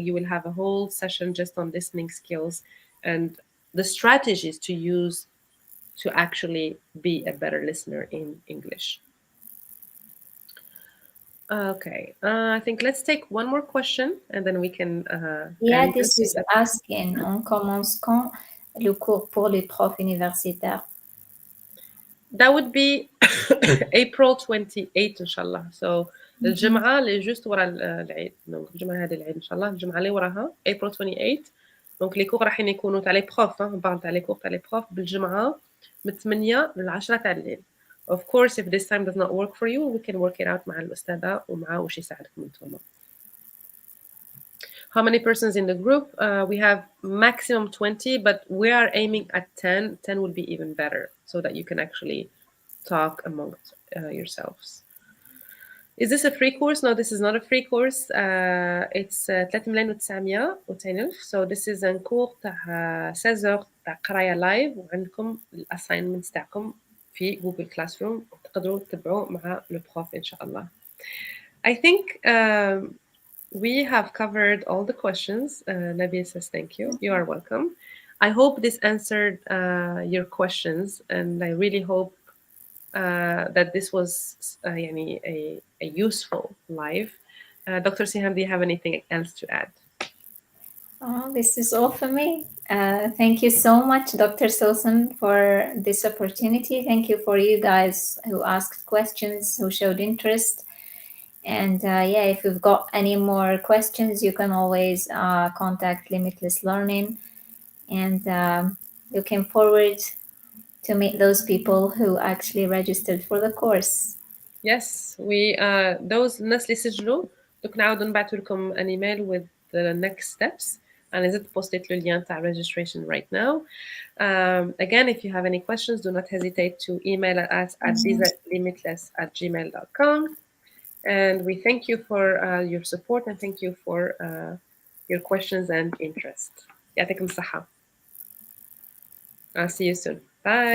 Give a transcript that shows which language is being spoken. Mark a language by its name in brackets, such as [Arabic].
[English] You will have a whole session just on listening skills and the strategies to use to actually be a better listener in English. Okay, I think let's take one more question and then we can Yeah, end this is asking, [French] on commence quand le cours pour les profs universitaires? [English] That would be April 28 إن شاء الله. So [Arabic] الجمعة اللي جوست ورا العيد. دونك الجمعة هذه العيد إن شاء الله. الجمعة اللي وراها April 28. دونك لي كور راحين يكونوا تاع لي بروف. بعض تاع لي كور تاع لي بروف بالجمعة من 8 ل 10 تاع الليل. [English] Of course, if this time does not work for you, we can work it out [Arabic] مع الأستاذة ومعاه وش يساعدكم انتم. [English] How many persons in the group? We have maximum 20, but we are aiming at 10. 10 would be even better so that you can actually talk amongst yourselves. Is this a free course? No, this is not a free course. It's 3,900 so this is [French] un cours [Arabic] تاع 16 تاع قراية لايف وعندكم الاساينمنتس تاعكم في جوجل كلاس روم تقدروا تتبعوا مع لو بروف ان شاء الله. [English] I think we have covered all the questions. Nabil says thank you. You are welcome. I hope this answered your questions, and I really hope that this was a useful live. Dr. Siham, do you have anything else to add? Oh, this is all for me. Thank you so much, Dr. Silson, for this opportunity. Thank you for you guys who asked questions, who showed interest. And yeah, if you've got any more questions, you can always contact Limitless Learning. And looking forward to meet those people who actually registered for the course. Yes, we those [Arabic] الناس اللي سجلوا دوك نعاودوا نبعثوا لكم [English] an email with the next steps. [Arabic] أنا زدت بوستيت له اليان تاع [English] registration right now. Again, if you have any questions, do not hesitate to email us at limitless@gmail.com. And we thank you for your support and thank you for your questions and interest. [Arabic] يعطيكم الصحة. [English] I'll see you soon. Bye.